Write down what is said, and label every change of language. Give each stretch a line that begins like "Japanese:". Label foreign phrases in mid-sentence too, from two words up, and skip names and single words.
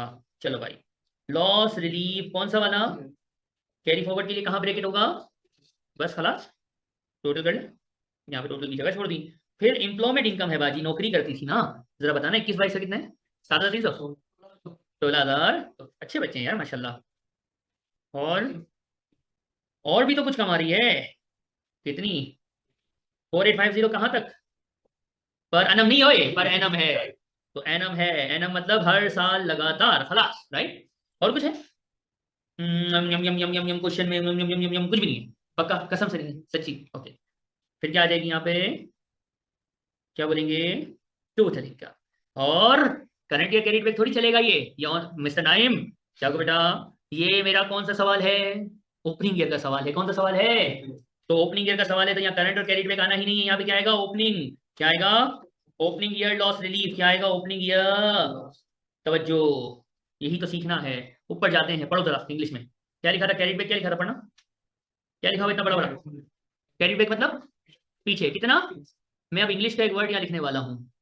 Urdu: چلو بھائی,
English: loss relief
Urdu: کون سا والا,
English: carry forward
Urdu: کے لیے کہاں بریکٹ ہوگا، بس خلاص، ٹوٹل کر لے، یہاں پہ ٹوٹل کی جگہ چھوڑ دی، پھر
English: employment income
Urdu: ہے باجی، نوکری کرتی تھی نا، ذرا بتانا 21 22 سے کتنا ہے، 7300، 16,000، اچھے بچے ہیں یار ماشاءاللہ، اور بھی تو کچھ کما رہی ہے، کتنی، 4850 کہاں تک,
English: per annum
Urdu: نہیں ہو، یہ
English: per annum
Urdu: ہے، تو اینم ہے، اینم مطلب ہر سال لگاتار، خلاص رائٹ، اور کچھ ہے, यम यम यम यम यम यम کویسچن میں यम यम यम यम यम کچھ بھی نہیں ہے، پکا قسم سے نہیں ہے، سچی، اوکے، پھر کیا آ جائے گی یہاں پہ، کیا بولیں گے، ٹو طریقہ، اور
English: current year credit back
Urdu: تھوڑی چلے گا یہ اور مسٹر نعیم، کیا کو بیٹا، یہ میرا کون سا سوال ہے,
English: opening year
Urdu: کا سوال ہے، کون سا سوال ہے، تو
English: opening year
Urdu: کا سوال ہے، تو یہاں کرنٹ اور
English: credit back
Urdu: آنا ہی نہیں ہے، یہاں پہ کیا آئے گا، اوپننگ، کیا آئے گا, ओपनिंग, क्या आएगा,
English: opening year loss relief,
Urdu: کیا آئے گا,
English: opening year,
Urdu: توجہ، یہی تو سیکھنا ہے، اوپر جاتے ہیں، پڑھو ذرا انگلش میں، کیا لکھا تھا
English: credit back,
Urdu: کیا لکھا تھا پڑھنا، کیا لکھا ہوا اتنا بڑا بڑا,
English: credit back
Urdu: مطلب پیچھے کتنا، میں اب انگلش کا ایک ورڈ یہاں لکھنے والا ہوں,